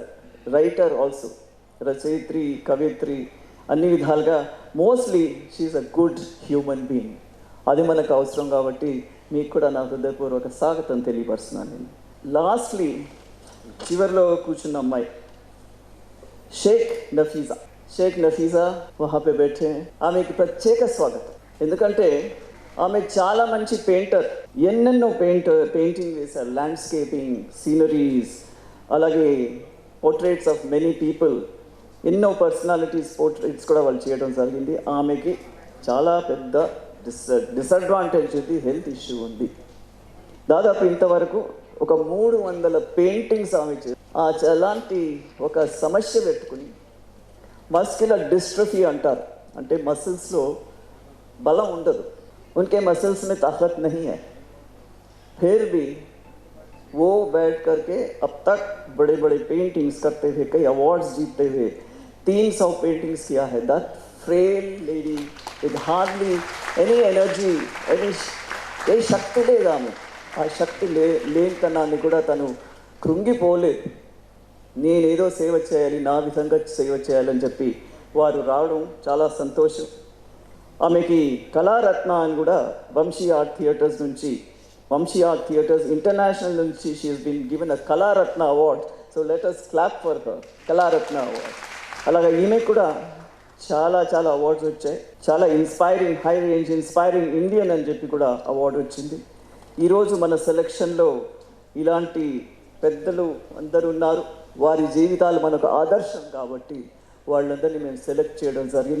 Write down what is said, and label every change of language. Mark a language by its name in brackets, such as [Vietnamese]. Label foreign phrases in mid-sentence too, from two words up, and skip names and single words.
[English] writer also, [Telugu] రచయిత్రి, కవయిత్రి, అన్ని విధాలుగా. [English] Mostly she is a good human being. [Telugu] అది మనకు అవసరం కాబట్టి మీకు కూడా నా హృదయపూర్వక స్వాగతం తెలియపరుస్తున్నాను నేను. లాస్ట్లీ చివరిలో కూర్చున్న అమ్మాయి షేక్ నఫీజా. [Hindi] షేక్ నఫీజా वहाँ पे बैठे. [Telugu] ఆమెకి ప్రత్యేక స్వాగతం. ఎందుకంటే ఆమె చాలా మంచి పెయింటర్. ఎన్నెన్నో పెయింటింగ్ వేశారు. [English] landscaping, sceneries, [Telugu] అలాగే [English] portraits of many people, [Telugu] ఎన్నో [English] personalities portraits [Telugu] కూడా వాళ్ళు చేయడం జరిగింది. ఆమెకి చాలా పెద్ద డిసడ్వాంటేజ్ ఉంది, [English] health issue [Telugu] ఉంది. దాదాపు ఇంతవరకు ఒక 300 పెయింటింగ్స్ ఆమె అలాంటి ఒక సమస్య పెట్టుకుని [English] muscular dystrophy [Telugu] అంటారు. అంటే మసిల్స్లో బలం ఉండదు. [Hindi] उनके मसल्स में ताकत नहीं है, फिर भी वो बैठ करके अब तक बड़े बड़े पेंटिंग्स करते हुए, कई अवार्ड्स जीतते हुए 300 पेंटिंग्स किया है. [English] that frail lady with hardly any energy, [Telugu] ఏ శక్తి లేదు ఆమె. ఆ శక్తి లేనితనాన్ని కూడా తను కృంగిపోలేదు. నేనేదో సేవ చేయాలి, నా విధంగా సేవ చేయాలని చెప్పి వారు రావడం చాలా సంతోషం. ఆమెకి కళారత్న అని కూడా వంశీ ఆర్ట్ థియేటర్స్ ఇంటర్నేషనల్ నుంచి [English] she has been given a Kalaratna award. So let us clap for her, [Telugu] కళారత్న అవార్డ్. అలాగే ఈమె కూడా చాలా చాలా అవార్డ్స్ వచ్చాయి. చాలా ఇన్స్పైరింగ్, [English] high range inspiring Indian [Telugu] అని చెప్పి కూడా అవార్డు వచ్చింది. ఈరోజు మన సెలక్షన్లో ఇలాంటి పెద్దలు అందరూ ఉన్నారు. వారి జీవితాలు మనకు ఆదర్శం కాబట్టి వాళ్ళందరినీ మేము సెలెక్ట్ చేయడం జరిగింది.